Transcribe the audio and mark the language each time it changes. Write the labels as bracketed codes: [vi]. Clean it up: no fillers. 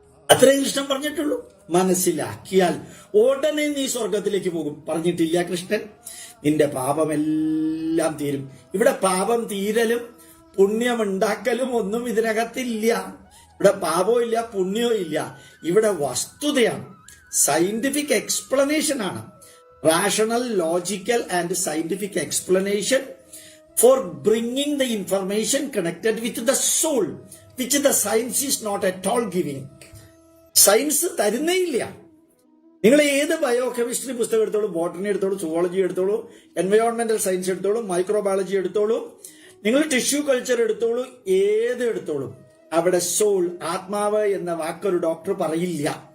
[ml] അത്രയും കൃഷ്ണൻ പറഞ്ഞിട്ടുള്ളൂ. മനസ്സിലാക്കിയാൽ ഉടനെ നീ സ്വർഗത്തിലേക്ക് പോകും. പറഞ്ഞിട്ടില്ല കൃഷ്ണൻ, നിന്റെ പാപമെല്ലാം തീരും. ഇവിടെ പാപം തീരലും പുണ്യമുണ്ടാക്കലും ഒന്നും ഇതിനകത്തില്ല. ഇവിടെ പാപവും ഇല്ല, പുണ്യവും ഇല്ല. ഇവിടെ വസ്തുതയാണ്, സയന്റിഫിക് എക്സ്പ്ലനേഷൻ ആണ്. [en] Rational, logical and scientific explanation for bringing the information connected with the soul, which the science is not at all giving. [ml] Science തരുന്നേയില്ല. നിങ്ങൾ ഏത് ബയോകെമിസ്ട്രി പുസ്തകം എടുത്തോളൂ, ബോട്ടണി എടുത്തോളൂ, സുവോളജി എടുത്തോളൂ, എൻവയോൺമെന്റൽ സയൻസ് എടുത്തോളൂ, മൈക്രോബയോളജി എടുത്തോളൂ, നിങ്ങൾ ടിഷ്യൂ കൾച്ചർ എടുത്തോളൂ, ഏത് എടുത്തോളൂ, അവിടെ സോൾ, ആത്മാവ് എന്ന വാക്കൊരു ഡോക്ടർ പറയില്ല.